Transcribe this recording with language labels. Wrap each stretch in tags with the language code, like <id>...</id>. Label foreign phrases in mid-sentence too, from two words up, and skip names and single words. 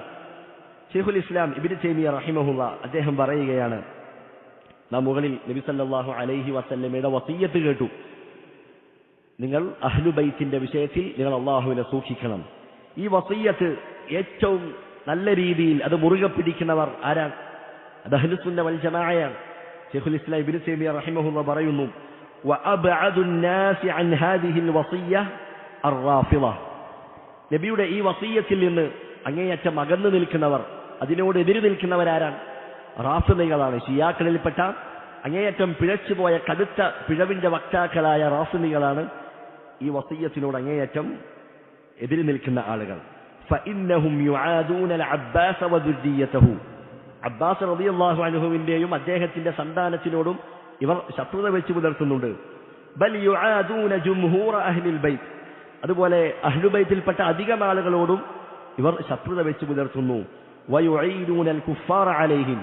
<ml>ശൈഖുൽ ഇസ്ലാം ഇബ്നു തൈമിയ്യ റഹിമഹുള്ള അദ്ദേഹം പറയുകയാണ്, നാം മുകളിൽ നബി</ml> <ar>صلى الله عليه وسلم</ar> <ml>വസിയ്യത്ത് കേട്ടു, നിങ്ങൾ അഹ്ലുബൈത്തിന്റെ വിഷയത്തിൽ നിങ്ങൾ അള്ളാഹുവിനെ സൂക്ഷിക്കണം. ഈ വസിയ്യത്ത് ഏറ്റവും നല്ല രീതിയിൽ അത് മുറുകെ പിടിക്കുന്നവർ ആരാണ്? അത്</ml> <ar>أهل السنة والجماعة.</ar> <ml>ശൈഖുൽ ഇസ്ലാം ഇബ്നു തൈമിയ്യ റഹിമഹുള്ള പറയുന്നു,</ml> <ar>وأبعد الناس عن هذه الوصية الرافضة.</ar> <ml>നബിയുടെ ഈ വസിയ്യത്തിൽ നിന്ന് അങ്ങേയറ്റം അകന്നു നിൽക്കുന്നവർ, അതിനോട് എതിര് നിൽക്കുന്നവരാരാണ്? റാഫിളികളാണ്. ഷിയാക്കളിൽപ്പെട്ട അങ്ങേയറ്റം പിഴച്ചുപോയ കടുത്ത പിഴവിന്റെ വക്താക്കളായ റാഫിളികളാണ് ഈ വസിയ്യത്തിനോട് അങ്ങേയറ്റം എതിര് നിൽക്കുന്ന ആളുകൾ.</ml> <ar>فإنهم يعادون العباس وذريته.</ar> <ml>അബ്ബാസ്</ml> <ar>رضي الله عنه</ar> <ml>അദ്ദേഹത്തിന്റെ സന്താനത്തിനോടും ഇവർ ശത്രുത വെച്ച് പുലർത്തുന്നുണ്ട്.</ml> <ar>بل يعادون جمهور أهل البيت.</ar> <ml>അതുപോലെ അഹ്ലുബൈത്തിൽപ്പെട്ട അധികം ആളുകളോടും ഇവർ ശത്രുത വെച്ച് പുലർത്തുന്നു.</ml> <ar>ويعينون الكفار عليهم.</ar>